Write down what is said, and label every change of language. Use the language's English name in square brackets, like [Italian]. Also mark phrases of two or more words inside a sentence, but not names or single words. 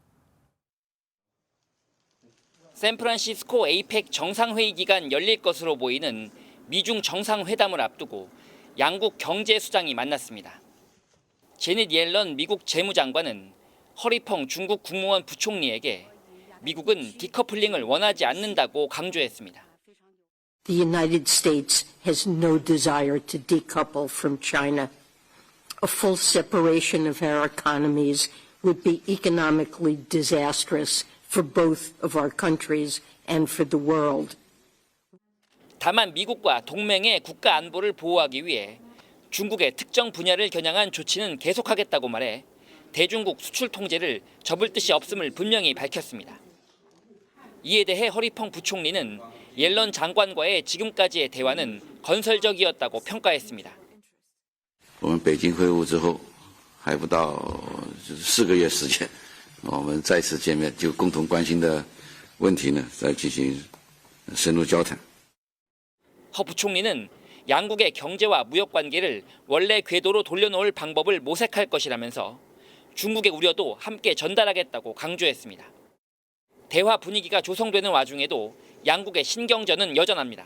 [Korean] 샌프란시스코 에이펙 정상회의 기간 열릴 것으로 보이는 미중 정상회담을 앞두고 양국 경제 수장이 만났습니다. 제닛 옐런 미국 재무장관은 허리펑 중국 국무원 부총리에게 미국은 디커플링을 원하지 않는다고 강조했습니다. [English] The United States has no desire to decouple from China. A full separation of our economies would be economically disastrous for both of our countries and for the world. [Korean] 다만 미국과 동맹의 국가 안보를 보호하기 위해 중국의 특정 분야를 겨냥한 조치는 계속하겠다고 말해 대중국 수출 통제를 접을 뜻이 없음을 분명히 밝혔습니다. 이에 대해 허리펑 부총리는 옐런 장관과의 지금까지의 대화는 건설적이었다고 평가했습니다. [Chinese] 我们北京会晤之后还不到4个月时间我们再次见面就共同关心的问题呢再进行深入交谈. [Korean] 허 부총리는 양국의 경제와 무역 관계를 원래 궤도로 돌려놓을 방법을 모색할 것이라면서 중국의 우려도 함께 전달하겠다고 강조했습니다. 대화 분위기가 조성되는 와중에도 양국의 신경전은 여전합니다.